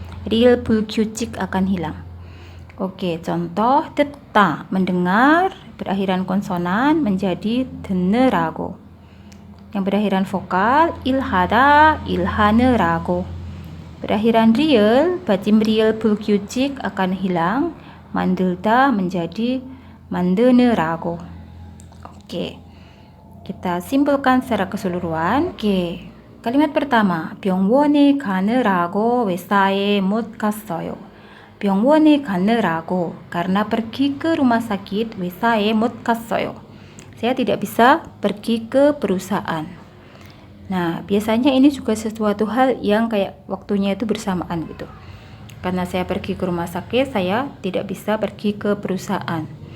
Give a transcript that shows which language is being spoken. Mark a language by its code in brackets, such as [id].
[id] Real 불규칙 akan hilang. Oke, contoh 듣다 mendengar berakhiran konsonan menjadi 듣느라고. Yang berakhiran vokal ilhada il하느라고. Berakhiran real, bacim real 불규칙 akan hilang, 만들다 menjadi 만드느라고. Oke. Kita simpulkan secara keseluruhan. Oke, kalimat pertama, [ko] 병원에 가느라고 회사에 못 갔어요. 병원에 가느라고, [id] karena pergi ke rumah sakit, [ko] 회사에 못 갔어요. [id] Saya tidak bisa pergi ke perusahaan. Nah, biasanya ini juga sesuatu hal yang kayak waktunya itu bersamaan gitu. Karena saya pergi ke rumah sakit, saya tidak bisa pergi ke perusahaan.